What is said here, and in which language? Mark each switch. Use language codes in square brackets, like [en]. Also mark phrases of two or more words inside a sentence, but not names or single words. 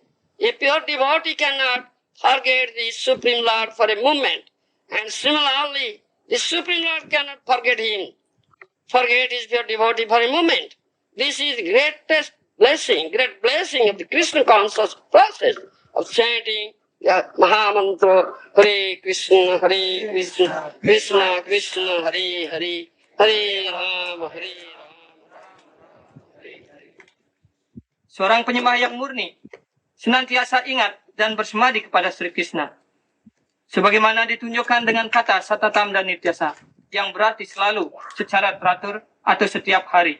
[en] A pure devotee cannot forget the Supreme Lord for a moment, and similarly the Supreme Lord cannot forget his pure devotee for a moment. This is the great blessing of the Krishna conscious process of chanting the Mahamantra, Hare Krishna, Krishna Krishna, Hare Hare, Hare Rama, Hare [id] Seorang penyembah yang murni senantiasa ingat dan bersemadi kepada Sri Krishna. Sebagaimana ditunjukkan dengan kata satatam dan nityasa, yang berarti selalu, secara teratur, atau setiap hari.